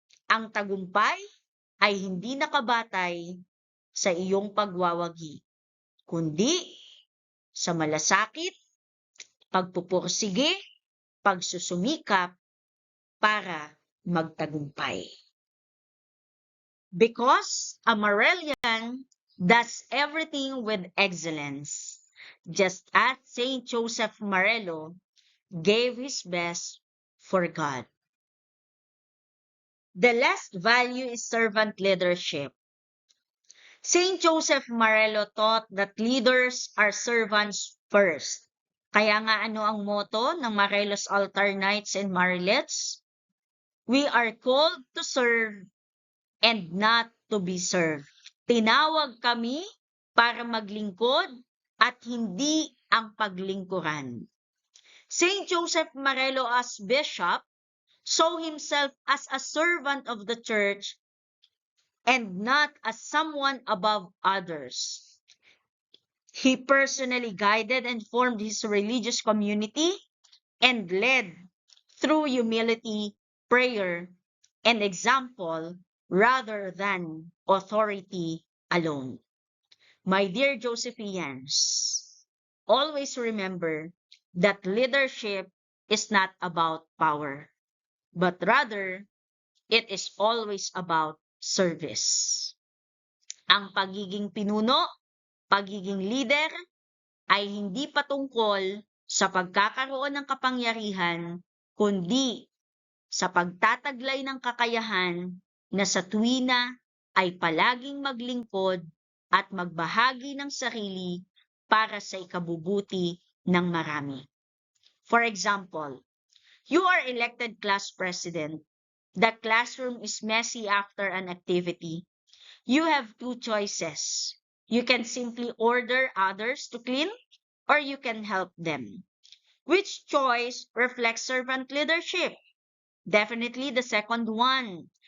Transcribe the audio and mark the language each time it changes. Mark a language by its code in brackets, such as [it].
[tl] Ang tagumpay ay hindi nakabatay sa iyong pagwawagi, kundi sa malasakit, pagpupursige, pagsusumikap para magtagumpay. [en] Because a Marelian does everything with excellence, just as Saint Joseph Marello gave his best for God. The last value is servant leadership. Saint Joseph Marello taught that leaders are servants first. [tl] Kaya nga ano ang motto ng Marello's Altar Knights and Marlets? [en] We are called to serve and not to be served. [tl] Tinawag kami para maglingkod at hindi ang paglingkuran. [en] Saint Joseph Marello as bishop saw himself as a servant of the church and not as someone above others. He personally guided and formed his religious community and led through humility, prayer, and example rather than authority alone. My dear Josephians, always remember that leadership is not about power, but rather, it is always about service. [tl] Ang pagiging pinuno, pagiging leader, ay hindi patungkol sa pagkakaroon ng kapangyarihan, kundi sa pagtataglay ng kakayahan na sa tuwina ay palaging maglingkod at magbahagi ng sarili para sa ikabubuti ng marami. [en] For example, you are elected class president. The classroom is messy after an activity. You have two choices. You can simply order others to clean, or you can help them. Which choice reflects servant leadership? Definitely the second one.